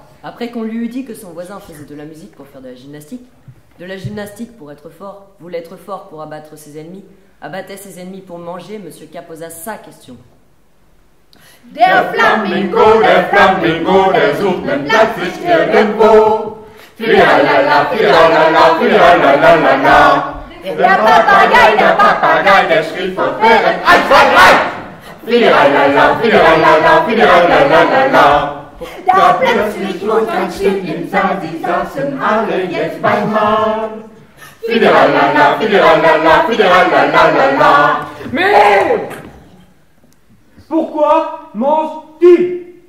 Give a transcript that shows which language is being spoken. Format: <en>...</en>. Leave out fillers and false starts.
<fr>Après qu'on lui eut dit que son voisin faisait de la musique pour faire de la gymnastique pour être fort, voulait être fort pour abattre ses ennemis, abattait ses ennemis pour manger, Monsieur K posa sa question.</fr> <de>Der Flamingo, der sucht nen Platz nicht irgendwo. Fidiralala, fidiralala, fidiralala. Der Papagei, der schrie fortwährend 1, 2, 3. Fidiralala, fidiralala, fidiralala. Da plötzlich wurde ganz still im Saal, sie saßen alle jetzt beim Mahl. Fidiralala, fidiralala, fidiralala.</de> <fr>Mais pourquoi mange-t-il?</fr>